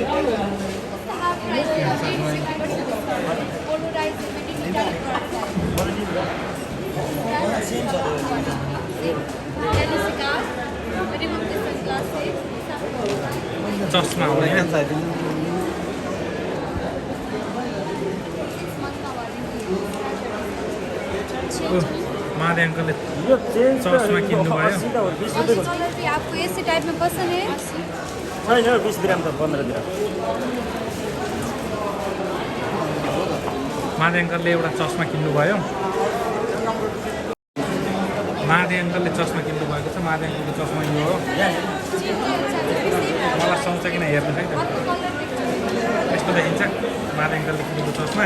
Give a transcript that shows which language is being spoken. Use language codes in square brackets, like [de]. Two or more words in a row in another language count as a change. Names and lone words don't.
[ne] चस्मा हो यहाँ। मादे अंकलले चस्मा किन्नुभयो। [hi] आपको ऐसे टाइप में पसंद है? [ne] छैन 20 ग्राम त 15 ग्राम। मादे अङ्कलले एउटा चस्मा किन्नुभयो। मादे अङ्कलले चस्मा किन्नुभएको छ। मादे अङ्कलको चस्मा यो हो। मलाई सुहाउँछ किन हेर्नुहोस् है त, यस्तो देखिन्छ मादे अङ्कलले किनेको चस्मा।